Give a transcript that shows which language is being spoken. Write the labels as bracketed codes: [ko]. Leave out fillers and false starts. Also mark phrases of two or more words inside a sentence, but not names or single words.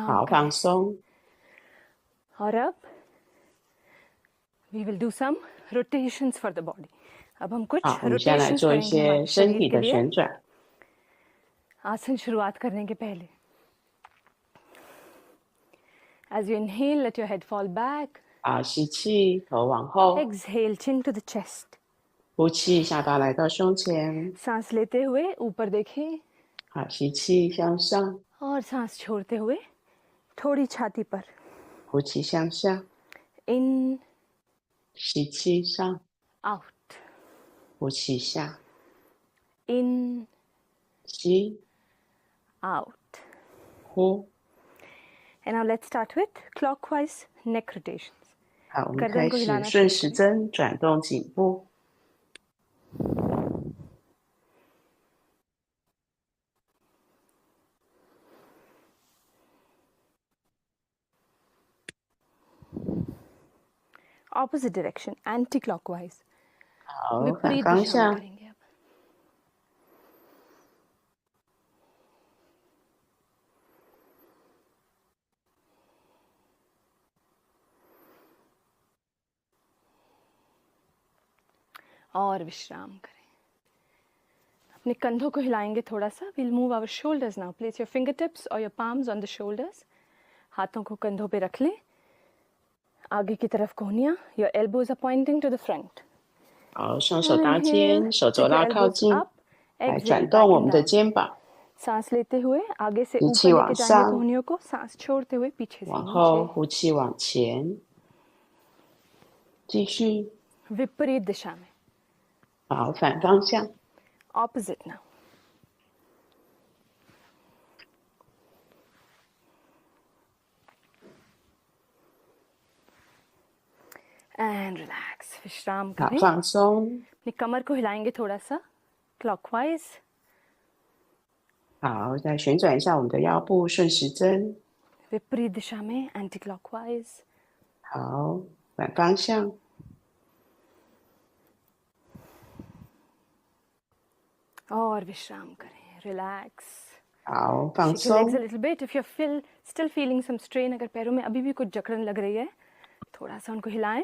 [zh] 好， [hi] करें. [zh] 放松。 [hi] और अब [en] we will do some rotations for the body. [hi] अब हम कुछ [zh] 好，我们先来 [hi] rotations [zh] 做一 [hi] करेंगे [zh] 些 [hi] हमारे [zh] 身 [hi] शरीर [zh] 体 [hi] के [zh] 的 [hi] लिए. [zh] 旋转。 [hi] आसन शुरुआत करने के पहले. [en] As you inhale, let your head fall back. [zh] 好，吸气，头往后； [en] Exhale, chin to the chest. [zh] 呼气，下巴来到胸前。 [hi] सांस लेते हुए ऊपर देखें [zh] 好，吸气向上， [hi] और सांस छोड़ते हुए थोड़ी छाती पर. [zh] 呼气向下， [en] In, [zh] 吸气上， [en] out. [zh] 呼气下， [en] In, [zh] 吸， [en] out. [zh] 呼。 [en] And now let's start with clockwise neck rotations. [zh] 好，我们 [hi] गर्दन [zh] 开 [hi] को [zh] 始 [hi] हिलाना [zh] 顺 [hi] शुरू [zh] 时 [hi] करें. [zh] 针转动颈部。 [en] Opposite direction, anti-clockwise. [zh] 好，反 [hi] विपरीत [zh] 方 [hi] दिशा में [zh] 向。 [hi] करेंगे अब. और विश्राम करें. अपने कंधों को हिलाएंगे थोड़ा सा. [en] We'll move our shoulders now. Place your fingertips or your palms on the shoulders. [hi] हाथों को कंधों पे रख लें. आगे की तरफ कोहनियां. [en] Your elbows are pointing to the front. [zh] 好，双手搭 [en] Inhale, [zh] 肩，手 [en] take [zh] 肘 [en] your [zh] 拉靠 [en] elbows [zh] 近， [en] up. [zh] 来 [en] Exhale, [zh] 转 [en] back [zh] 动我 [en] and [zh] 们的 [en] down. [zh] 肩膀， [hi] सांस लेते हुए आगे से [zh] 吸气 [hi] ऊपर [zh] 往 [hi] लेके जाएंगे [zh] 上， [hi] कोहनियों को. सांस छोड़ते हुए पीछे से [zh] 往后， [hi] नीचे. [zh] 呼气往前，继续。 [hi] विपरीत दिशा में. [zh] 好，反方向。 [en] Opposite now. And relax. [hi] विश्राम [zh] 好， [hi] करें. [zh] 放松。 [hi] अपनी कमर को हिलाएंगे थोड़ा सा. [en] Clockwise. [zh] 好，再旋转一下我们的腰部，顺时针。 [hi] विपरीत दिशा में anti-clockwise. [zh] 好，反方向。 [hi] और विश्राम करें, रिलैक्स। [zh] 好，放 [en] Shake your legs a [zh] 松。 [en] little bit. If you're still feeling some strain, [hi] अगर पैरों में अभी भी कुछ जकड़न लग रही है, थोड़ा सा उनको हिलाएं।